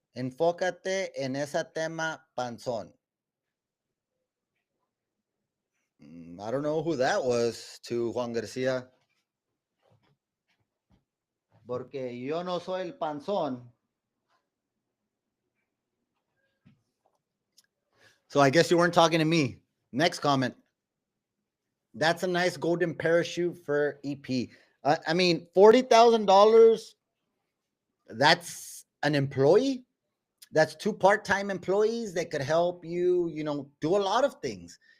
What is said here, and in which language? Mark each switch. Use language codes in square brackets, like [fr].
[es] Enfócate en ese tema panzón. [en] I don't know who that was to Juan Garcia. [es] Porque yo no soy el panzón. [en] So I guess you weren't talking to me. Next comment. That's a nice golden parachute for EP. I mean, $40,000. That's an employee. That's 2 part-time employees that could help you, do a lot of things.